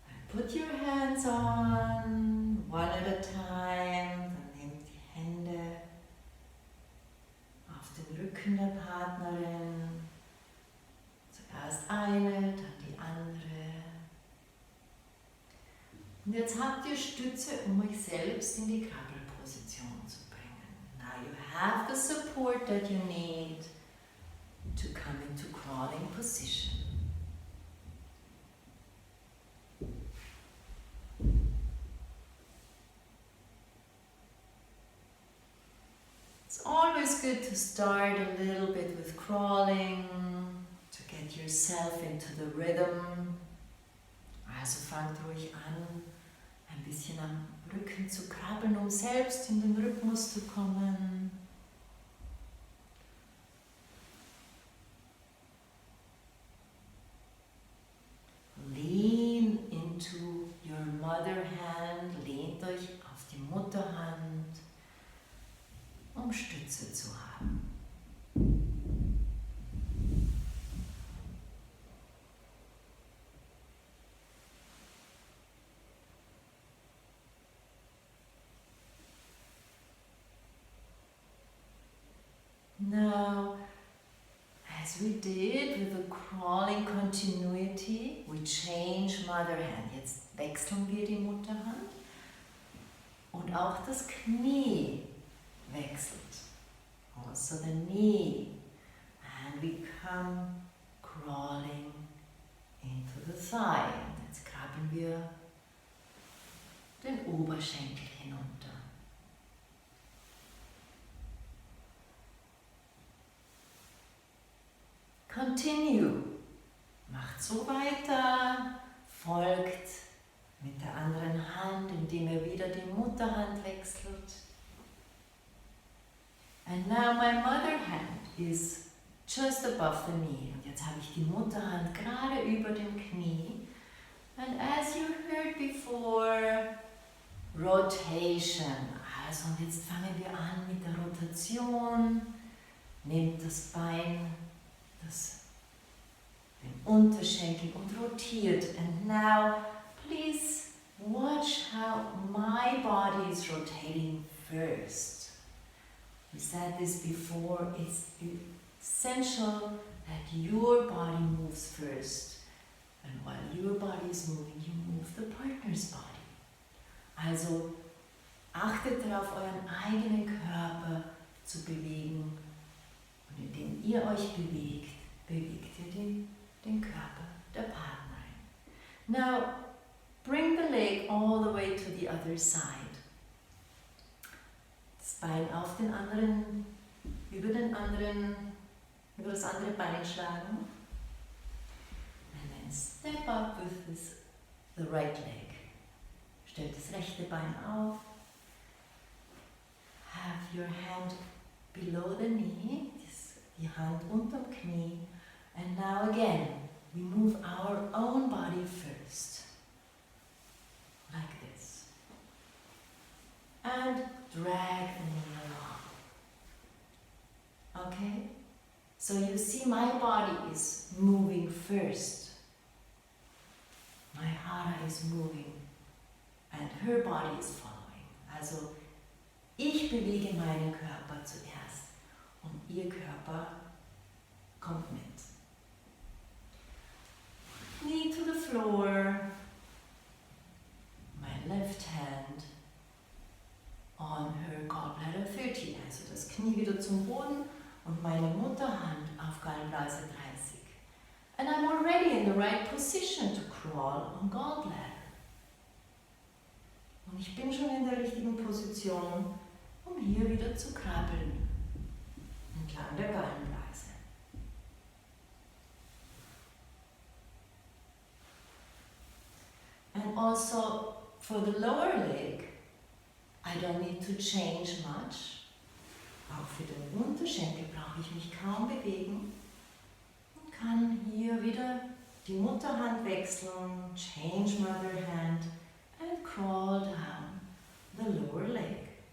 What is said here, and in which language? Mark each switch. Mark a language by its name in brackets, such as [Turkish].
[English] Put your hands on, one at a time. [German] Dann nehmt die Hände auf den Rücken der Partnerin. Zuerst eine, dann die andere. Und jetzt habt ihr Stütze, um euch selbst in die Krabbelposition zu bringen. [English] Now you have the support that you need to come into crawling position. It's always good to start a little bit with crawling, to get yourself into the rhythm. [German] Also fangt ruhig an, ein bisschen am Rücken zu krabbeln, um selbst in den Rhythmus zu kommen. [English] Lean into your mother hand, [German] lehnt euch auf die Mutterhand, um Stütze zu haben. [English] Now, as we did with the crawling continuity, we change mother hand. [German] Jetzt wechseln wir die Mutterhand und auch das Knie wechselt. [English] Also the knee, and we come crawling into the thigh. [German] Und jetzt krabbeln wir den Oberschenkel hinunter. [English] Continue. [German] Macht so weiter, folgt mit der anderen Hand, indem ihr wieder die Mutterhand wechselt. [English] And now my mother hand is just above the knee. [German] Und jetzt habe ich die Mutterhand gerade über dem Knie. [English] And as you heard before, rotation. [German] Also und jetzt fangen wir an mit der Rotation. Nehmt das Bein, den Unterschenkel und rotiert. [English] And now please watch how my body is rotating first. We said this before, it's essential that your body moves first. And while your body is moving, you move the partner's body. [German] Also achtet darauf, euren eigenen Körper zu bewegen. Und indem ihr euch bewegt, bewegt ihr den Körper der Partnerin. [English] Now, bring the leg all the way to the other side. [German] Das Bein auf den anderen, über das andere Bein schlagen. [English] And then step up with the right leg. [German] Stellt das rechte Bein auf. [English] Have your hand below the knee, [German] die Hand unterm Knie. [English] And now again, we move our own body first. Like this. And drag the knee along. Okay? So you see my body is moving first. My hara is moving and her body is following. [German] Also ich bewege meinen Körper zuerst und ihr Körper kommt mit. [English] Knee to the floor. My left hand on her gallbladder 30, [German] also das Knie wieder zum Boden und meine Mutterhand auf Gallenblase 30. [English] And I'm already in the right position to crawl on gallbladder. [German] Und ich bin schon in der richtigen Position, um hier wieder zu krabbeln entlang der Gallenblase. [English] And also for the lower leg, I don't need to change much. [German] Auch für den Unterschenkel brauche ich mich kaum bewegen und kann hier wieder die Mutterhand wechseln, [English] change mother hand and crawl down the lower leg.